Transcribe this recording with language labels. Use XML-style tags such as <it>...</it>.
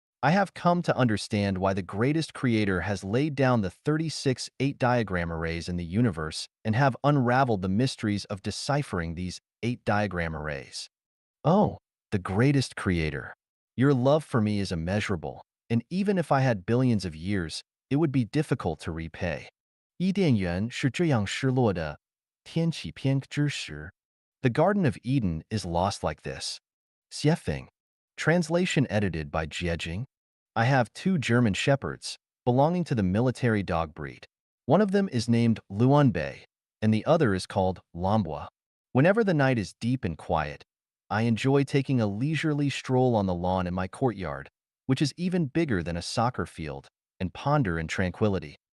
<en>I have come to understand why the greatest creator has laid down the 36 8-diagram arrays in the universe and have unraveled the mysteries of deciphering these 8-diagram arrays. Oh, the greatest creator. Your love for me is immeasurable, and even if I had billions of years, it would be difficult to repay.</en> <zh>伊甸园是这样失落的，天启篇之时.</zh> <en>The Garden of Eden is lost like this. Xiefeng. Translation edited by Jiejing. I have two German shepherds, belonging to the military dog breed. One of them is named Luanbei, and the other is called Lambua. Whenever the night is deep and quiet, I enjoy taking a leisurely stroll on the lawn in my courtyard, which is even bigger than a soccer field, and ponder in tranquility.</en>